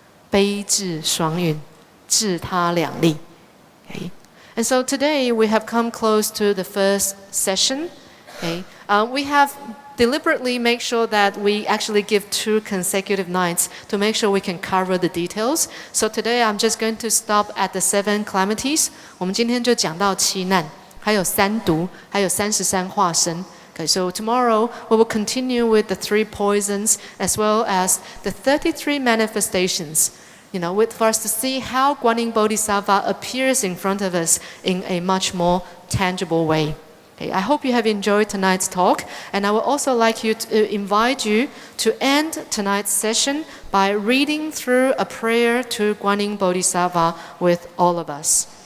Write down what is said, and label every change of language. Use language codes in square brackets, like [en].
[zh] 悲智双运，智他两利.Okay? [en] And so today we have come close to the first session. Okay? We have deliberately made sure that we actually give 2 consecutive nights to make sure we can cover the details. So today I'm just going to stop at the 7 calamities. [zh] 我们今天就讲到7难，还有3毒，还有33化身。 [en] Okay, so tomorrow we will continue with the 3 poisons as well as the 33 manifestations. For us to see how Guanyin Bodhisattva appears in front of us in a much more tangible way. Okay, I hope you have enjoyed tonight's talk, and I would also like to invite you to end tonight's session by reading through a prayer to Guanyin Bodhisattva with all of us.